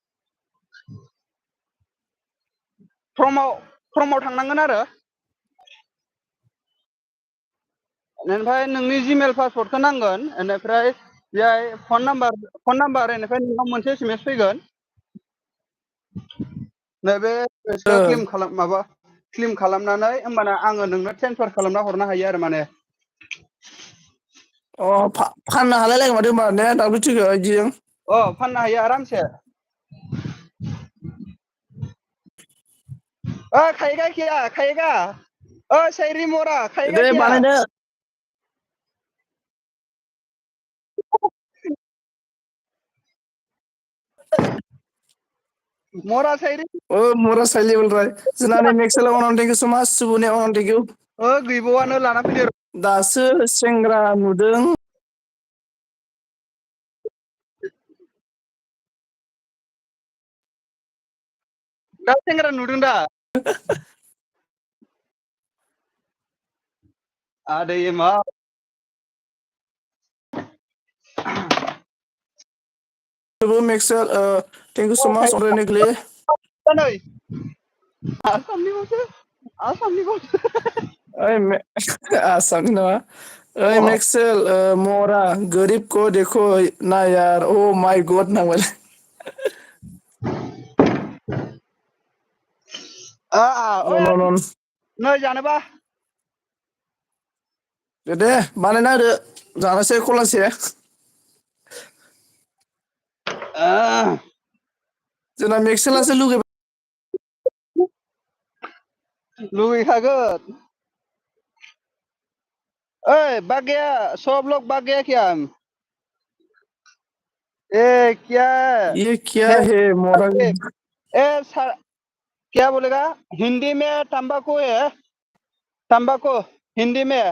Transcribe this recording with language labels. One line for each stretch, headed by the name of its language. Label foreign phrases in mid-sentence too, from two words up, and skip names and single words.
Bodo: फर्मआव थांनांगोन आरो ओमफ्राय नोंनि जिमेल पासवर्डखौ नांगोन, बेनिफ्राय बेहाय फन नाम्बार बेनिफ्राय नोंनाव मोनसे एसएमएस फैगोन। नैबे क्लेम खालामनानै होमबाना आङो नोंनो ट्रेन्सफार खालामना हरनो हायो आरो माने। फाननो हालाय लायो माथो होनबा ने दाब्लिउटिखौ बिदिजों। फाननो हायो आरामसे।
Hindi: खाएगा क्या खाएगा?
Bodo: सैरी मोरा खाएगा दे
Hindi: क्या?
Bodo: बानायदो मोरा सैरी मोरा साइली बोल जोंना मेक्सेल अनन
English: thank you so much
Bodo: सुबुनि अनन
English: thank you.
Bodo: गैबावानो लाना फैदो। दासो सेंग्रा नुदों। दा सेंग्रा नुदों दा? आदै मा मेक्सेल
English: thank you so much
Bodo: अरेनिकलि। नै आसामनिबावसो आसामनि नङा। ओइ अ
Hindi: मेक्सेल मोरा गरिब को देखो ना यार
English: oh my god
Hindi: नांबाय।
Bodo: नन नन नै जानोबा दे बानायना होदो जानोसै खलासे। जोंना मेक्सेलासो लुगैबाय। लुगैखागोन।
Hindi: भाग गया, सब लोग भाग गया क्या? क्या ये क्या है मोरा। क्या बोलेगा? हिंदी में तंबाकू है, तंबाकू हिंदी में।